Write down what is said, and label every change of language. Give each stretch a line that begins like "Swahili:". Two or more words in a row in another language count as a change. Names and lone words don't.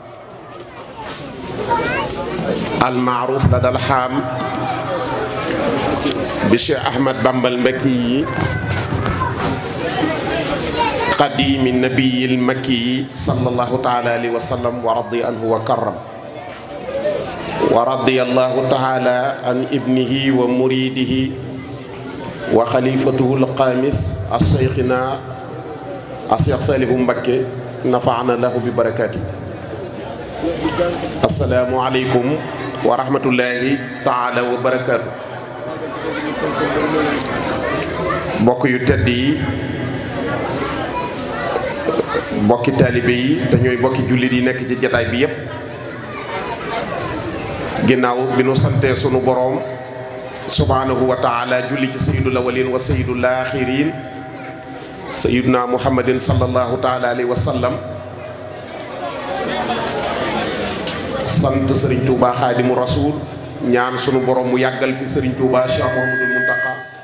Arabic: المعروف لدى الحام بشيخ أحمد بامبا المكي قديم النبي المكي صلى الله تعالى عليه وسلم ورضي عنه وكرم، ورضي الله تعالى عن ابنه ومريده وخليفته القامس الشيخنا الشيخ صالح مبكي نفعنا له ببركاته. السلام عليكم ورحمة الله تعالى وبركاته.
Wolof: mbokk yu tedd yi, mbokki taalibe yi te ñooy mbokki jullit yi nekk ci jataay bi yépp, ginnaaw bi nu santee sunu boroom
Arabic: سبحانه وتعالى
Wolof: julli ci
Arabic: سيد الأولين وسيد الآخرين سيدنا محمد صلى الله تعالى عليه وسلم,
Wolof: sant Serigne Touba Xaadimu Rasuul, ñaan sunu boroom mu yàggal fi Serigne Touba Cheikh Mouhamadoul Mountakha.